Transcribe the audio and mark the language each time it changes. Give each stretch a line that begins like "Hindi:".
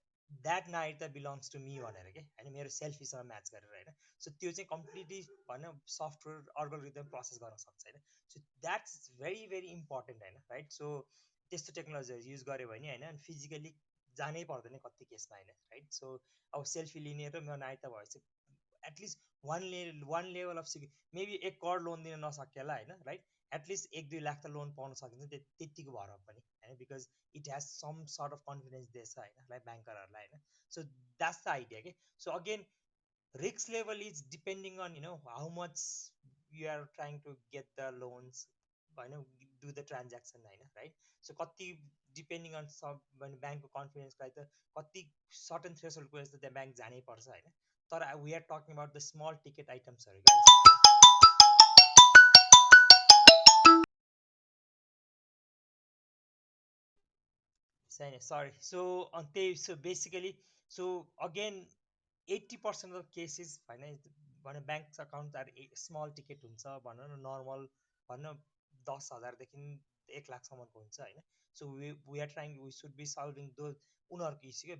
Nepali: That night त belongs to मी भनेर कि होइन मेरो सेल्फीसँग म्याच गरेर होइन सो त्यो चाहिँ कम्प्लिटली भनौँ सफ्टवेयर अर्गोरिदम प्रोसेस गर्न सक्छ होइन so that's very very important होइन राइट सो त्यस्तो टेक्नोलोजीहरू युज गऱ्यो भने होइन फिजिकली जानै पर्दैन कति केसमा होइन राइट सो अब सेल्फी लिने र मेरो नाइता भएपछि at least one level of maybe 1 crore loan दिन नसकेला होइन राइट एटलिस्ट 1-2 लाख त लोन पाउन सकिन्छ त्यतिको भएर पनि होइन because it has some sort of confidence दिएछ होइन लाइक ब्याङ्करहरूलाई होइन सो द्याट्स द आइडिया कि so again
English: risk level is depending on how much you are trying to get the loans, do the transaction right.
Nepali: So कति depending on सब ब्याङ्कको confidence लागि त कति certain थ्रेसोल्डको यस्तो त्यहाँ ब्याङ्क जानै पर्छ होइन।
English: तर we are talking about the small ticket आइटम्सहरू छैन सरी।
Nepali: सो त्यही so basically so again 80% of cases होइन bank account R small ticket हुन्छ भनौँ न, नर्मल भनौँ 10,000देखि 1,00,000सम्मको हुन्छ होइन।
English: So we are trying we should be solving though उनीहरूको issue क्या।